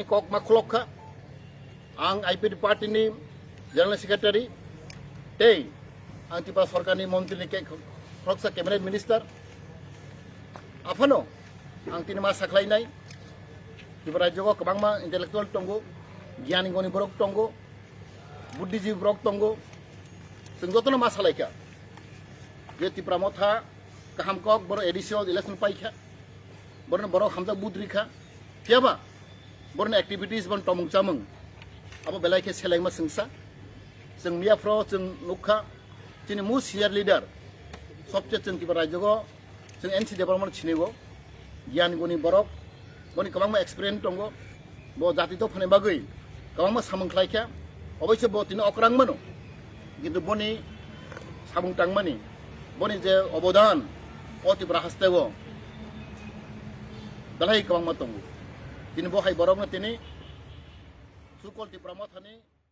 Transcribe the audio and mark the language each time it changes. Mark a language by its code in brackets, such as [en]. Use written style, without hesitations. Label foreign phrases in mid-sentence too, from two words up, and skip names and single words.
[trp] kok makhulokha ang IPFT party ni [en] general secretary [trp] tei ang Tripura sarkar ni montri ni khoksa [en] cabinet minister [trp] Afano, ang tinama saklay nay, Tripura Jogo, kabangma intellectual tongo, gyani goni borok tongo, buddhiji borok tongo, senggoto na masalay ka. Ye Tipramotha, kahamkok boro edisyon election pai ka, boro na borok hamza budri ka, tiaba, boro na activities bon tomong chamong, abo belay ke seleng ma sengsa, [brx] जों मियाफ्राव जों नुखा जोंनि मु [en] senior leader [brx] सबचेয়ে जों किबा राज्यगो जों एनसी डेभेलपमेन्ट छिनेगो गियान गुनि बरक बनि गोबां एक्सपिरियेन्स दङ बो जातिथ' फने बागै गोबां सामोंख्लायखा अबयसे बो तिनो अक्रां मनो किन्तु बनि सामुं टांमानि बनि जे अबदान अतिब्रा हास्तेगो दलाय गोबां दङ तिनि बहाय बरकनो तिनि सुकल तिब्रामा थानि